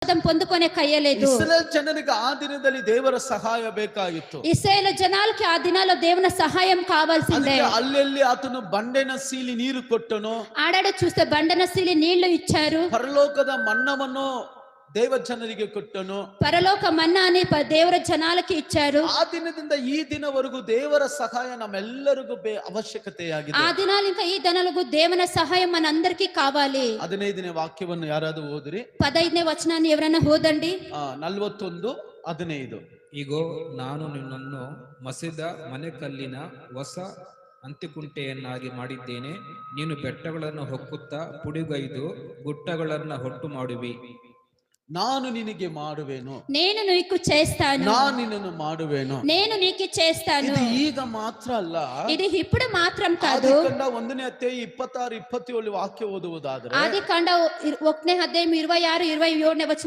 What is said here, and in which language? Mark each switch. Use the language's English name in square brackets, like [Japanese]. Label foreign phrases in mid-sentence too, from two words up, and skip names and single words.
[Telugu] ఆశీర్వాదం పొందుకునే కయ్యలేదు. [Kannada] ಇಸ್ರೇಲ್ ಜನರಿಗೆ ಆ ದಿನದಲ್ಲಿ ದೇವರ ಸಹಾಯ ಬೇಕಾಗಿತ್ತು. [Telugu] ఇశ్రాయేలు జనాలకి ఆ దినాల్లో దేవుని సహాయం కావాల్సిందే. [Kannada] ಅದಕ್ಕೆ ಅಲ್ಲೆಲ್ಲಿ ಆತನು ಬಂಡೆನ ಸೀಲಿ ನೀರು ಕೊಟ್ಟನು. [Telugu] ఆడాడ చూస్తే బండన సీలి నీళ్లు ఇచ్చారు. [Kannada] ಪರಲೋಕದ ಮನ್ನವನ್ನು ದೇವ ಜನರಿಗೆ ಕೊಟ್ಟನು. [Telugu] పరలోక మన్నాని దేవర జనాలకి ఇచ్చారు. [Kannada] ಆ ದಿನದಿಂದ ಈ ದಿನವರೆಗೂ ದೇವರ ಸಹಾಯ ನಮ್ಮೆಲ್ಲರಿಗೂ ಅವಶ್ಯಕತೆಯಾಗಿದೆ. [Telugu] ఆ దినాలు ఇంకా ఈ దినాలకు దేవుని సహాయం మనందరికీ కావాలి. [Kannada] 15ನೇ ವಾಕ್ಯವನ್ನು ಯಾರಾದರೂ ಓದಿರಿ. [Telugu] 15ನೇ వచనాన్ని ఎవరైనా ఓదండి. 41:15. [Kannada] ಇಗೋ ನಾನು ನಿನ್ನನ್ನು ಮಸಿದ ಮನೆಕಲ್ಲಿನ ಹೊಸ ಅಂತಿಕುಂಟೆಯನ್ನಾಗಿ ಮಾಡಿದ್ದೇನೆ. ನೀನು ಬೆಟ್ಟಗಳನ್ನು ಹೊಕ್ಕುತ್ತಾ ಪುಡಿಗೈದು ಗುಟ್ಟಗಳನ್ನು ಹೊಟ್ಟು ಮಾಡುವಿ. ನಾನು ನಿನಗೆ ಮಾಡುವೆನು, [Telugu] నేను నీకు చేస్తాను, [Kannada] ನಾನು ನಿನ್ನನ್ನು ಮಾಡುವೆನು. [Telugu] నేను నీకు చేస్తాను. [Kannada] ಇದು ಈಗ ಮಾತ್ರ ಅಲ್ಲ, [Telugu] ఇది ఇప్పుడు మాత్రం కాదు. [Kannada] ಆದಿಕಾಂಡ 1ನೇ ಅಧ್ಯಾಯ 26-27 ವಾಕ್ಯ ಓದುವುದಾದರೆ, [Telugu] ఆదికాండ 1ನೇ అధ్యాయం 26-27ನೇ వచనం